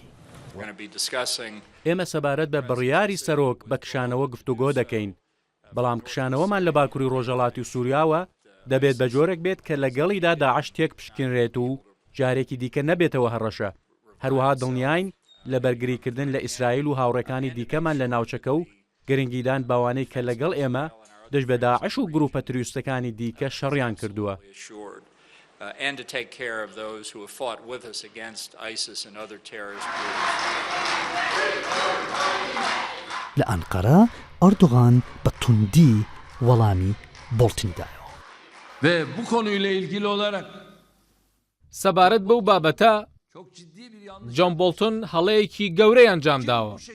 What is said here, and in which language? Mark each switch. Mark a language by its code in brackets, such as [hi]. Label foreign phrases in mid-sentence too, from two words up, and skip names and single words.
[ckb] ئێمە سەبارەت بە بڕیاری سەرۆک بە کشانەوە گفتوگۆ دەکەین بەڵام کشانەوەمان لە باکووری ڕۆژهەڵاتی و سووریاوە دەبێت بە جۆرێک بێت کە لەگەڵیدا داعش تێک پشکنرێت و جارێکی دیکە نەبێتەوە هەڕەشە. هەروەها دڵنیاین لە بەرگریکردن لە ئیسرائیل و هاوڕێکانی دیکەمان لە ناوچەکە و گرنگیدان باوانەی کە لەگەڵ ئێمە دەش بە داعش و گروپە تروریستەکانی دیکە شەڕیان کردووە. [en] And to take care of those who have fought with us against ISIS and other terrorist groups. [ckb] لە ئەنقەرە ئەردوغان بە توندی وەڵامی بۆڵتنی دایەوە. [tr] Ve bu konuyla ilgili olarak [ckb] سەبارەت بەو بابەتە جۆن بۆڵتن هەڵەیەکی گەورەی ئەنجام داوە.